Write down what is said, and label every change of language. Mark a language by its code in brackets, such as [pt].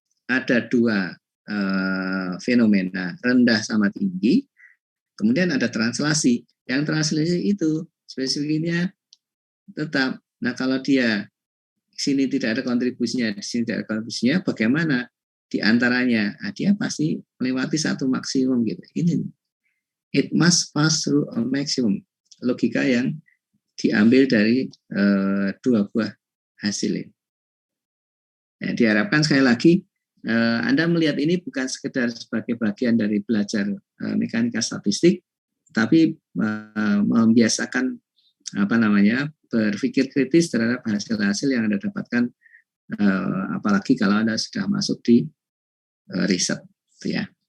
[id] Ada dua fenomena, rendah sama tinggi. Kemudian ada translasi. Yang translasi itu spesifiknya tetap. Nah, kalau dia sini tidak ada kontribusinya, di sini tidak ada kontribusinya, bagaimana di antaranya? Nah, dia pasti melewati satu maksimum gitu. Ini [en] it must pass through a maximum. [id] Logika yang diambil dari dua buah hasil ini. Nah, diharapkan sekali lagi Anda melihat ini bukan sekedar sebagai bagian dari belajar mekanika statistik, tapi membiasakan berpikir kritis terhadap hasil-hasil yang Anda dapatkan, apalagi kalau Anda sudah masuk di riset, ya.